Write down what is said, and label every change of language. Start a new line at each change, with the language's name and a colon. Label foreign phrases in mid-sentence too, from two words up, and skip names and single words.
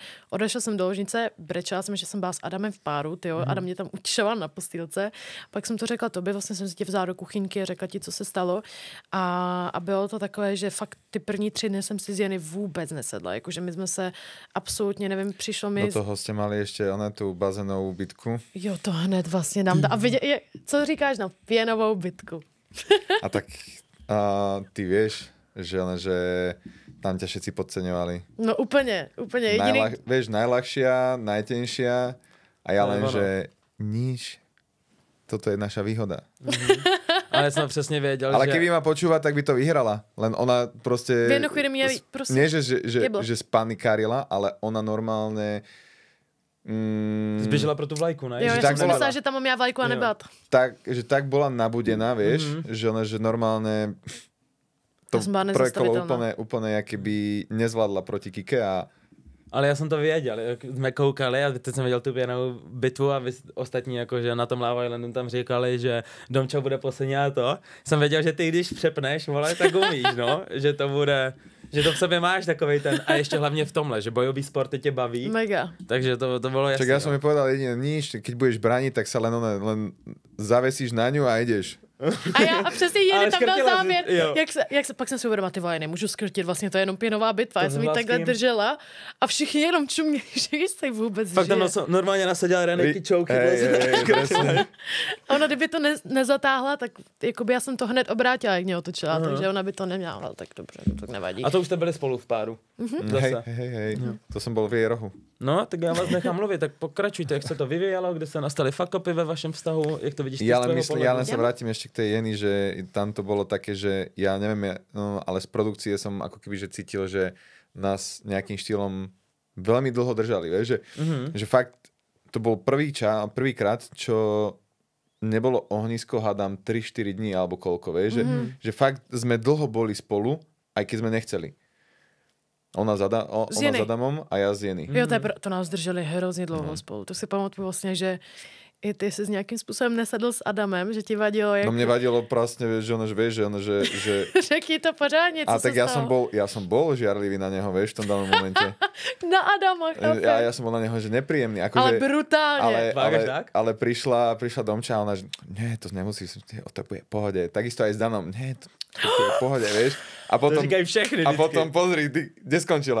Czech: Odešla jsem do ložnice, brečela jsem, že jsem byla s Adamem v páru, tyjo, Adam mě tam utišoval na postýlce, pak jsem to řekla tobě, vlastně jsem si tě vzala do kuchyňky a řekla ti, co se stalo a bylo to takové, že fakt ty první 3 dny jsem si z Jeny vůbec nesedla, jakože my jsme se absolutně, nevím, přišlo mi... Do toho jste mali ještě ona tu bazénovou bitku. Jo, to hned vlastně dám. A co říkáš na pěnovou bitku?
Slovak: A tak ty vieš, že tam ťa všetci podceňovali.
Czech: No úplně jediný...
Slovak: Vieš, najľahšia, najtenšia a ja len, že nič. Toto je naša výhoda.
Czech: Ale jsem přesně věděl, ale že...
Slovak: keby ma počúva, tak by to vyhrala. Len ona proste...
Czech: V jednu chvíli mě prostě...
Slovak: Nie, že spanikárila, ale ona normálne...
Czech: Zběžela pro tu vlajku, ne? Jo, já jsem si myslela, že tam mám já vlajku a nebat.
Slovak: Že tak bola nabudená, vieš, že ona, že normálne... To prvé kolo úplne jakoby nezvládla proti Kike a...
Czech: Ale já jsem to věděl, jak jsme koukali a teď jsem viděl tu pěnou bitvu a vy ostatní jakože na tom Love Islandu tam říkali, že Domčo bude poslední a to. Jsem věděl, že ty když přepneš, vole, tak umíš, no, že to bude, že to v sobě máš takovej ten, a ještě hlavně v tomhle, že bojový sporty tě baví. Mega.
Slovak: Takže to bylo jasné. Čak ja som mi povedal jediné, nič, keď budeš braniť, tak sa len zavesíš na ňu a ideš.
Czech: A přesně jedy tam byl závěr. Pak jsem si uvědomila, ty vole, nemůžu skrtit, vlastně to je jenom pěnová bitva. Já jsem ji takhle držela a všichni jenom čuměli, že jste vůbec fakt tam normálně nasadila Reneky čouky. A ona, kdyby to nezatáhla, tak jakoby já jsem to hned obrátila, jak mě otočila, takže ona by to neměla, tak dobře, to tak nevadí. A to už jste byli spolu v páru. Hej. To jsem byl v jej rohu. No, tak já vás nechám mluvit, tak pokračujte, jak se to vyvíjelo, kde se nastaly fuck-upy ve vašem vztahu, jak to vidíš z tvého pohľadu.
Slovak: Ja len sa vrátim ešte k tej Jeny, že tam to bolo také, že ja neviem, ale z produkcie som ako keby že cítil, že nás nejakým štýlom veľmi dlho držali, vieš, že fakt to bol prvýkrát, čo nebolo ohnisko, hádam 3-4 dní alebo koľko, vieš, že fakt sme dlho boli spolu, aj keď sme nechceli. Ona s Adamom a já s Jenny.
Czech: Jo, to nás drželi hrozně dlouho spolu. To si pamatuju vlastně, že i ty jsi s nějakým způsobem nesedl s Adamem, že ti vadilo jak...
Slovak: No mne vadilo prostě, že
Czech: Řekni to pořádně, co a tak se stalo.
Slovak: ja som bol žiarlivý na neho, vieš, v tom danom momente. Na Adama, chápem. Ja som bol na neho, že nepríjemný. Ale brutálne. Ale prišla Domča a ona, že nie, to nemusíš, to bude v pohode. Takisto aj s Danom, nie, to je v pohode, vieš. A potom pozri, kde skončila.